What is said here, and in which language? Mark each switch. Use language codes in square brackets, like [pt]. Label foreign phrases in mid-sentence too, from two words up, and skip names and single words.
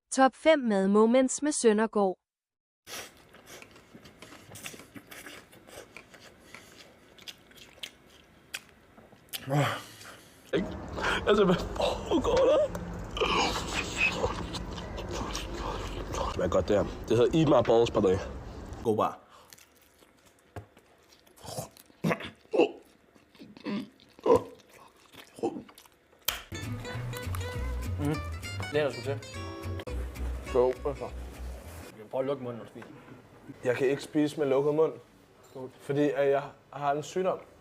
[da] Top 5 madmoments med Søndergaard. Altså, hvad foregår der? Hvad er godt det her? Det hedder Eat My Balls, [en] by the way. [da] God bar. Det er der sgu til. Jo, altså. Prøv at lukke munden, når du spiser. Jeg kan ikke spise med lukket mund, fordi at jeg har en sygdom.